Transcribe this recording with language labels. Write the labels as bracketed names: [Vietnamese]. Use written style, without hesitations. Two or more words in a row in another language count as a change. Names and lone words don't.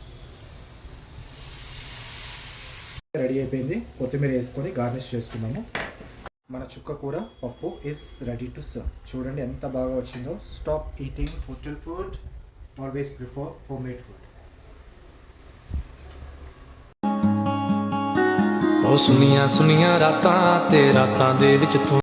[Telugu] రెడీ అయిపోయింది. కొత్తిమీర వేసుకొని గార్నిష్ చేసుకున్నాము. మన చుక్కకూర పప్పు [English] is ready to serve. [Telugu] చూడండి ఎంత బాగా వచ్చిందో. [English] Stop eating hotel food, always prefer home made food. [Punjabi] ਉਹ ਸੁਨੀਆਂ ਸੁਨੀਆਂ ਰਾਤਾਂ ਤੇ ਰਾਤਾਂ ਦੇ ਵਿੱਚ ਤੂੰ